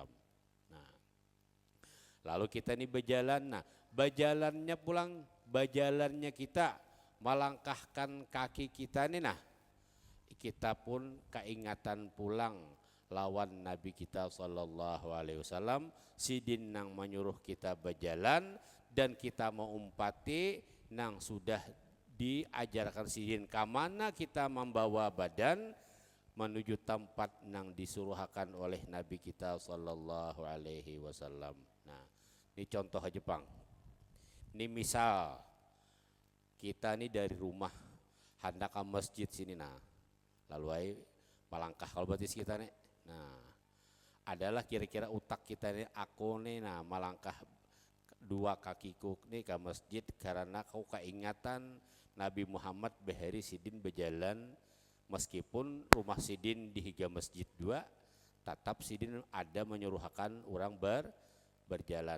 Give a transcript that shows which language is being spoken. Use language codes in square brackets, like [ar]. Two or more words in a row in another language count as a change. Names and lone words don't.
[bjn] Nah, lalu kita ini berjalan. Nah, berjalannya kita melangkahkan kaki kita nih, nah kita pun keingatan pulang lawan Nabi kita [ar] صلى الله عليه وسلم. [bjn] Sidin nang menyuruh kita berjalan dan kita mau umpati nang sudah diajarkan sidin kamana kita membawa badan menuju tempat nang disuruhkan oleh Nabi kita [ar] صلى الله عليه وسلم. [bjn] Nah, ini contoh aja Bang. Ini misal kita nih dari rumah hendak ke masjid sini, nah lalu ay palangkah kalau batis kita nih. Nah, adalah kira-kira utak kita nih, aku nih, nah malangkah dua kakiku nih ke masjid karena kau keingatan Nabi Muhammad behari sidin berjalan, meskipun rumah sidin di higa masjid dua, tetap sidin ada menyuruhkan orang berjalan.